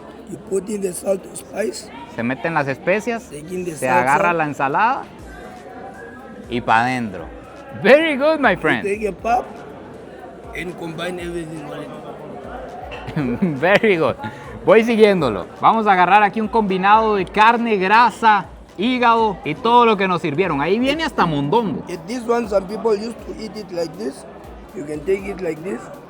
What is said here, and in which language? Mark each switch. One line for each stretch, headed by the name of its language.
English: You put in the salt or spice.
Spanish: Se meten las especias.
English: Taking the
Spanish: Se salsa. agarra la ensalada. Y para adentro.
English: Very good, my friend. Take a pop and combine everything on it. Very good.
Spanish: Voy siguiéndolo. Vamos a agarrar aquí un combinado de carne, grasa, hígado y todo lo que nos sirvieron. Ahí viene hasta mondongo.
English: This one, some people used to eat it like this. You can take it like this.